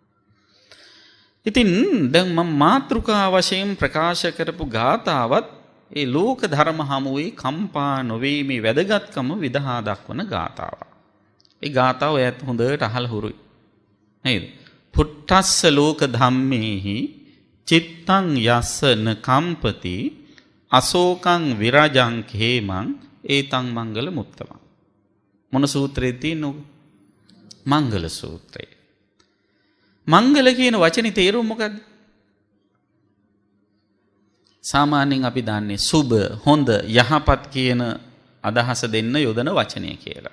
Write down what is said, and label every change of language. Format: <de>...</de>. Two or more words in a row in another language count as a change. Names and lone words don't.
<si>ඉතින් දැන් මම මාතෘකා වශයෙන් ප්‍රකාශ කරපු ගාථාවත් ඒ ලෝක ධර්ම හමුවේ කම්පා නොවීමේ වැදගත්කම විදහා දක්වන ගාථාවක්. ඒ ගාථාව ඔයත් හොඳට අහලා හුරුයි. නේද?</si> <pi>පුට්ටස්ස ලෝක ධම්මේහි චිත්තං යස්සන කම්පති අශෝකං විරජං khemං ඒතං මංගල මුත්තම.</pi> <si>මොන සූත්‍රයේ තියෙනවද? මංගල සූත්‍රය. මංගල කියන වචනේ තේරුම මොකද්ද? සාමාන්‍යයෙන් අපි දන්නේ සුබ, හොඳ, යහපත් කියන අදහස දෙන්න යොදන වචනය කියලා.</si>